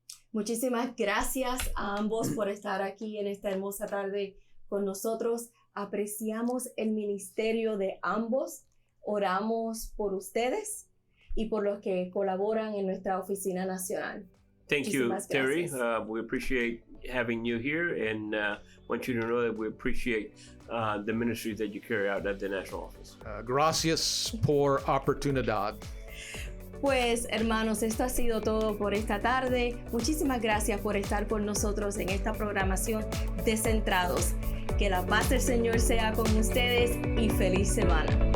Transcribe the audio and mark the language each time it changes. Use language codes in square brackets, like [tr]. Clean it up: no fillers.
[es] Muchísimas gracias a ambos por estar aquí en esta hermosa tarde con nosotros. Apreciamos el ministerio de ambos. Oramos por ustedes y por los que colaboran en nuestra oficina nacional. [en] Thank you, Terry. We appreciate having you here and want you to know that we appreciate the ministry that you carry out at the national office. [es] Gracias por oportunidad. Pues hermanos, esto ha sido todo por esta tarde. Muchísimas gracias por estar con nosotros en esta programación de Centrados. Que la paz del Señor sea con ustedes y feliz semana.